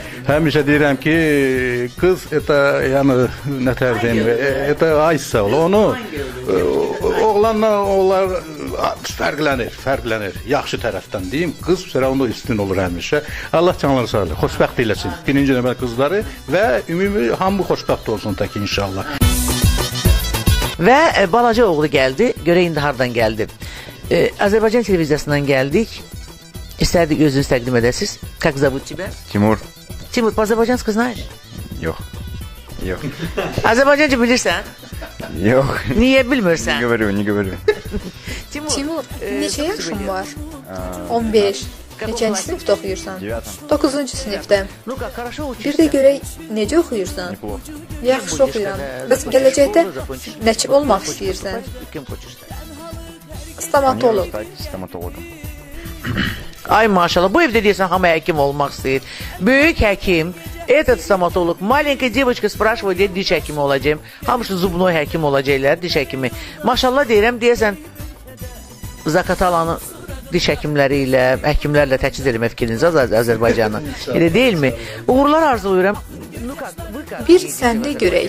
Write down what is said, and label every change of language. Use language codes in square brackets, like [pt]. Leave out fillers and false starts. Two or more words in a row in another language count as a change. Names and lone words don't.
[az] Həmişə deyirəm ki, qız, yəni, nətər deyim, aysa onu, oğlanla onlar fərqlənir, yaxşı tərəfdən deyim, qız onu üstün olur həmişə. Allah canları sağlayır, xoşbəxt eləsin. Birinci növbədə qızları və ümumi hamı xoşbəxt olsun tək inşallah. Və balaca oğlu gəldi. Görək indi hardan gəldi. Azərbaycan televiziyasından gəldik. İstərdik özünüz təqdim edəsiniz. [ru] Как зовут тебя? Timur. Timur, по-азərbaycanски знаешь? [az] Yox. Azərbaycanca bilirsən? Yox. Niyə bilmirsən? [ru] Не говорю. [az] Timur, neçə yaşın var? 15. Neçənci sinifdə oxuyursan? 9-cu sinifdə. Bir də görək, necə oxuyursan? Yaxşı oxuyuram. Bəs gələcəkdə nəçə olmaq istəyirsən? Stomatolog. Ay maşallah, bu evdə deyəsən hamı həkim olmaq istəyir. Böyük həkim, [ru] этот стоматолог, маленькая девочка спрашивает, [az] deyir, diş həkimi olacağım. Hamısı zubnoy həkim olacaqlar, diş həkimi. Maşallah deyirəm, deyəsən Zaqatalanın diş həkimləri ilə, həkimlərlə təchiz eləmək fikriniz Azərbaycanı. Elə deyilmi? Uğurlar arzulayıram. Bir səndə görək.